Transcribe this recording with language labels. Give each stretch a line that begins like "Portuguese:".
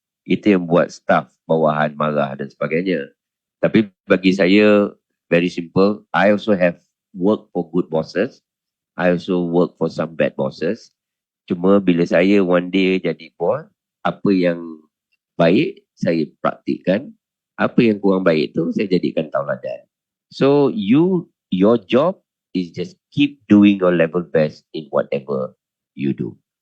Malay: Itu yang buat staff bawahan marah dan sebagainya. Tapi bagi saya,
English: very simple. I also have worked for good bosses. I also work for some bad bosses.
Malay: Cuma bila saya
English: one day
Malay: jadi bos, apa yang baik saya praktikkan. Apa yang kurang baik tu saya jadikan tauladan.
English: So your job is just keep doing your level best in whatever you do.